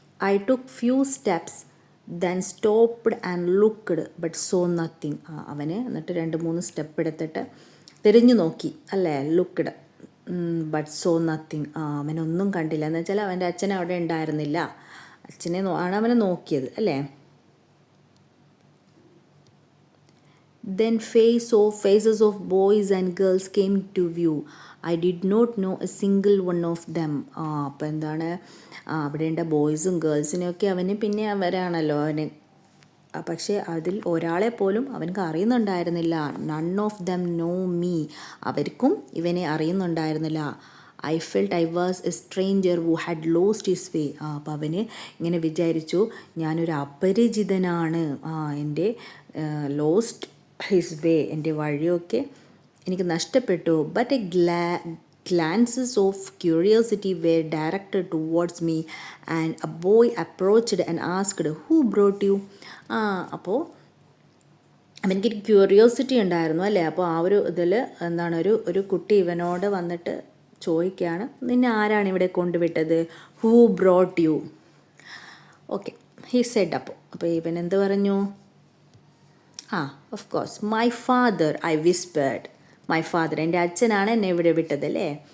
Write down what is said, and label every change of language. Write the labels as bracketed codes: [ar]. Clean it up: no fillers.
[en] I took few steps then stopped and looked but saw nothing, [ml] അവന് എന്നിട്ട് 2-3 step എടുത്തിട്ട് തിരിഞ്ഞു നോക്കി അല്ലേ, [en] looked but saw nothing, [ml] അവനൊന്നും കണ്ടില്ല. എന്ന് വെച്ചാൽ അവൻ്റെ അച്ഛൻ അവിടെ ഉണ്ടായിരുന്നില്ല, അച്ഛനെ ആണ് അവനെ നോക്കിയത് അല്ലേ. [en] Then faces of boys and girls came to view. I did not know a single one of them. [ml] അപ്പോൾ എന്താണ്, അവിടെ ഉണ്ട ബോയ്സും ഗേൾസിനെയൊക്കെ അവന് പിന്നെ അവരാണല്ലോ അവന്, പക്ഷേ അതിൽ ഒരാളെ പോലും അവനക്ക് അറിയുന്നുണ്ടായിരുന്നില്ല. [en] none of them know me, [ml] അവർക്കും ഇവനെ അറിയുന്നുണ്ടായിരുന്നില്ല. [en] I felt I was a stranger who had lost his way, [ml] അപ്പോൾ അവന് ഇങ്ങനെ വിചാരിച്ചു, ഞാനൊരു അപരിചിതനാണ്, എൻ്റെ [en] lost his way, [ml] എൻ്റെ വഴിയൊക്കെ എനിക്ക് നഷ്ടപ്പെട്ടു. [en] But a glances of curiosity were directed towards me and a boy approached and asked, who brought you? [ml] അപ്പോൾ അവനക്കൊരു ക്യൂരിയോസിറ്റി ഉണ്ടായിരുന്നു അല്ലേ. അപ്പോൾ ആ ഒരു ഇതിൽ എന്താണ്, ഒരു കുട്ടി ഇവനോട് വന്നിട്ട് ചോദിക്കുകയാണ്, നിന്നെ ആരാണ് ഇവിടെ കൊണ്ടുവിട്ടത്, [en] Who brought you. [ml] Okay, [en] He said. [ml] അപ്പോൾ ഇവൻ എന്ത് പറഞ്ഞു, [en] of course my father, [ml] I whispered, my father, എൻ്റെ അച്ഛനാണ് എന്നെ ഇവിടെ വിട്ടത് അല്ലേ.